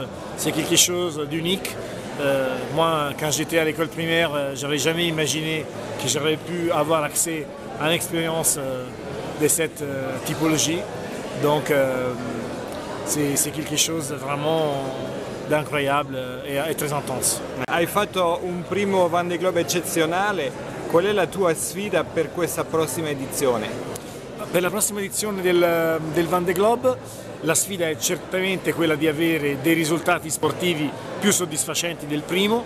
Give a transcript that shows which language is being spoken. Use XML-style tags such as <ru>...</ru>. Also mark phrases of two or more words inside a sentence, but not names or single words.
<fr>C'est quelque chose d'unique. Moi, quand j'étais à l'école primaire, je n'aurais jamais imaginé que j'aurais pu avoir accès à une expérience de cette typologie. Donc, c'est quelque chose vraiment d'incroyable e très intense.</fr> <it>Hai fatto un primo Vendée Globe eccezionale, qual è la tua sfida per questa prossima edizione? Per la prossima edizione del Vendée Globe la sfida è certamente quella di avere dei risultati sportivi più soddisfacenti del primo.</it>